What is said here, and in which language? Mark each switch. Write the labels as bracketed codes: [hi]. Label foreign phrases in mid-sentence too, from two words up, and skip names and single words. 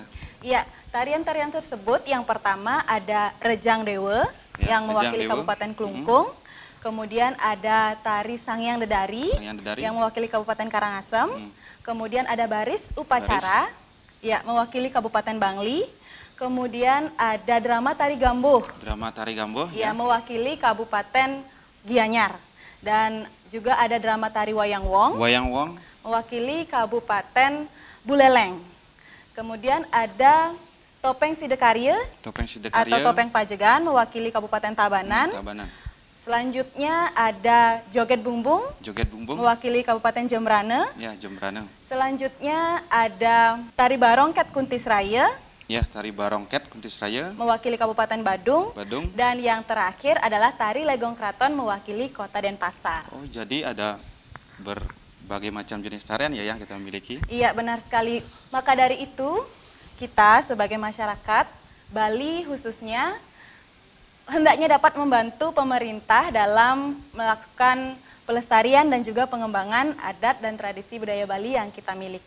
[id] Ya, tarian-tarian tersebut yang pertama ada Rejang Dewa Ya, yang mewakili Rejang Dewa. Kabupaten Klungkung. Kemudian ada tari Sangyang Dedari, Dedari yang mewakili Kabupaten Karangasem. Kemudian ada Baris Upacara ya mewakili Kabupaten Bangli. Kemudian ada drama tari Gambuh. Drama tari Gambuh Ya, mewakili Kabupaten Gianyar. Dan juga ada drama tari Wayang Wong. Wayang Wong Mewakili Kabupaten Buleleng. Kemudian ada Topeng Sidekarya atau Topeng Pajegan mewakili Kabupaten Tabanan. Tabanan. Selanjutnya ada Joget Bumbung mewakili Kabupaten Jembrana. Ya, Jembrana. Selanjutnya ada Tari Barongket Kuntisraya. Ya, Tari Barongket Kuntisraya mewakili Kabupaten Badung. Dan yang terakhir adalah Tari Legong Kraton mewakili Kota Denpasar. Oh, jadi ada berbagai macam jenis tarian ya yang kita miliki. Iya, benar sekali. Maka dari itu, kita sebagai masyarakat Bali khususnya hendaknya dapat membantu pemerintah dalam melakukan pelestarian dan juga pengembangan adat dan tradisi budaya Bali yang kita miliki.